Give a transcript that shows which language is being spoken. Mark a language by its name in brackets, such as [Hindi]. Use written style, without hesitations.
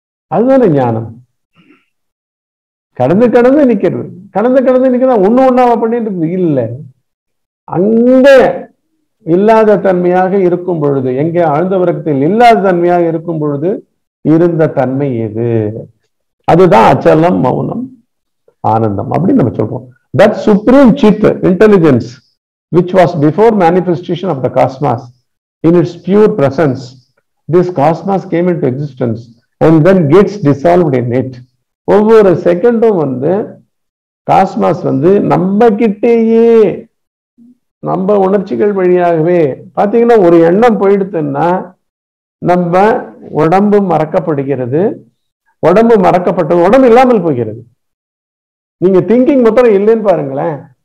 [Tamil] அதுதானே ஞானம். கடந்து கடந்து நிக்கிறது, கடந்து கடந்து நிக்கிறதா ஒண்ணு ஒண்ணாவ பண்ணிட்டு இருக்கு இல்ல. அங்க இல்லாத தன்மையாக இருக்கும் பொழுது, எங்கே ஆழ்ந்த உறக்கத்தில் இல்லாத தன்மையாக இருக்கும் பொழுது இருந்த தன்மை எது? அதுதான் அச்சலம், மௌனம், ஆனந்தம் அப்படின்னு நம்ம சொல்றோம். [English] That supreme chit, intelligence, which was before manifestation of the cosmos, in its pure presence, this cosmos came into existence and then gets dissolved in it. [Tamil] ஒவ்வொரு செகண்டும் காஸ்மாஸ் நம்ம கிட்டேயே, நம்ம உணர்ச்சிகள் வழியாகவே பாத்தீங்கன்னா ஒரு எண்ணம் போயிடுதுன்னா நம்ம உடம்பு மறக்கப்படுகிறது. உடம்பு மறக்கப்பட்டது, உடம்பு இல்லாமல் போகிறது. நீங்க திங்கிங் மொத்தம் இல்லைன்னு பாருங்களேன்.